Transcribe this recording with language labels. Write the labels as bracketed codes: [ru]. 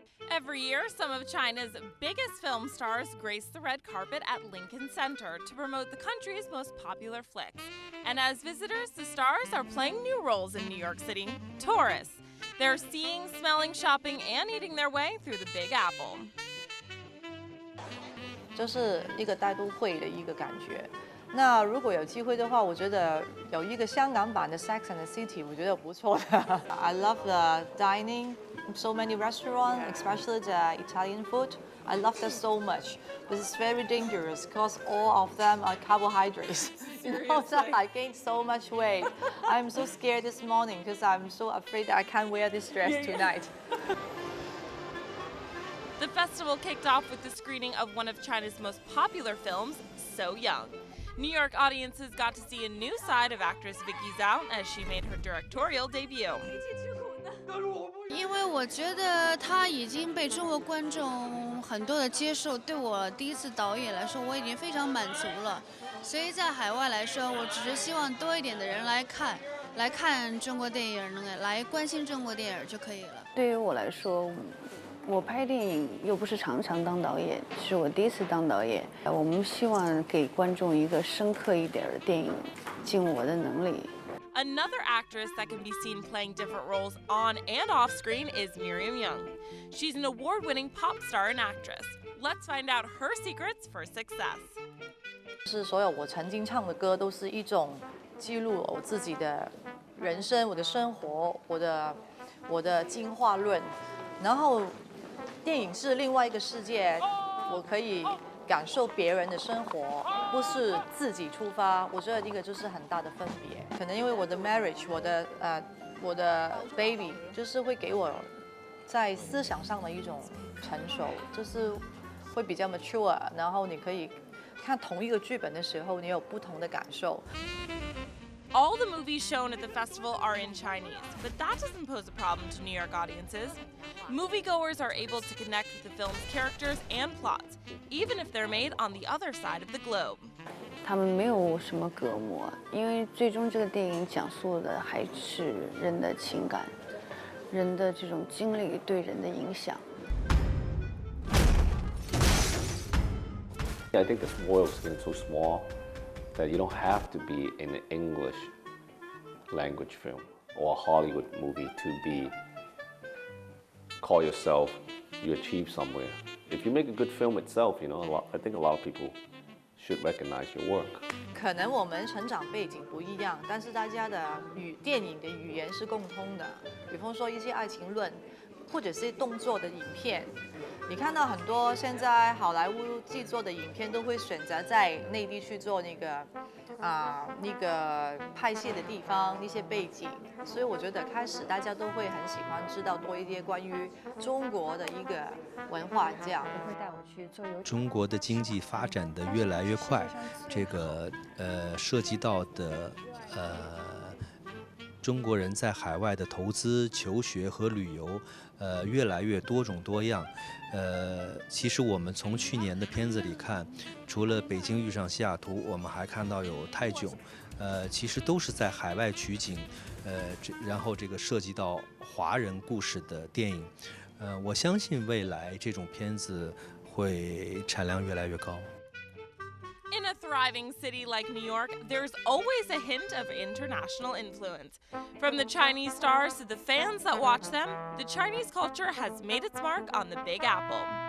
[en] Every year, some of China's biggest film stars grace the red carpet at Lincoln Center to promote the country's most popular flicks. And as visitors, the stars are playing new roles in New York City, tourists. They're seeing, smelling, shopping, and eating their way through the Big Apple. [zh] 就是一个大都会的一个感觉。那如果有机会的话，我觉得有一个香港版的 Sex and the City， 我觉得不错的。 [en] I love the dining, so many restaurants, especially the Italian food. I love that so much, but it's very dangerous because all of them are carbohydrates. You know, that I gained so much weight. I'm so scared this morning because I'm so afraid that I can't wear this dress tonight. The festival kicked off with the screening of one of China's most popular films, So Young. New York audiences got to see a new side of actress Vicky Zhao as she made her directorial debut. [zh] 因为我觉得她已经被中国观众很多的接受，对我第一次导演来说，我已经非常满足了。所以在海外来说，我只是希望多一点的人来看中国电影，来关心中国电影就可以了。对于我来说，我拍电影又不是常常当导演，是我第一次当导演。我们希望给观众一个深刻一点的电影，尽我的能力。 [en] Another actress that can be seen playing different roles on and off screen is Miriam Young. She's an award-winning pop star and actress. Let's find out her secrets for success. [zh] 是所有我曾经唱的歌都是一种记录我自己的人生、我的生活、我的进化论。然后电影是另外一个世界，我可以感受别人的生活，不是自己出发。我觉得这个就是很大的分别。可能因为我的 marriage， 我的 baby， 就是会给我在思想上的一种成熟，就是会比较 mature。然后你可以看同一个剧本的时候，你有不同的感受。 [en] All the movies shown at the festival are in Chinese, but that doesn't pose a problem to New York audiences. Moviegoers are able to connect with the film's characters and plots, even if they're made on the other side of the globe. [zh] 他们没有什么隔膜，因为最终这个电影讲述的还是人的情感，人的这种经历对人的影响。 [en] I think the world is getting so small that you don't have to be an English language film or a Hollywood movie to call yourself, you achieve somewhere. If you make a good film itself, you know, I think a lot of people should recognize your work. [zh] 可能我们成长背景不一样，但是大家的电影的语言是共通的。比方说一些爱情论，或者是动作的影片。你看到很多现在好莱坞制作的影片都会选择在内地去做那个拍戏的地方那些背景，所以我觉得开始大家都会很喜欢知道多一些关于中国的一个文化，这样会带我去做游。中国的经济发展的越来越快，这个涉及到的中国人在海外的投资、求学和旅游，越来越多种多样。其实我们从去年的片子里看，除了北京遇上西雅图，我们还看到有泰囧，其实都是在海外取景，然后这个涉及到华人故事的电影。我相信未来这种片子会产量越来越高。 [en] In a thriving city like New York, there's always a hint of international influence. From the Chinese stars to the fans that watch them, the Chinese culture has made its mark on the Big Apple.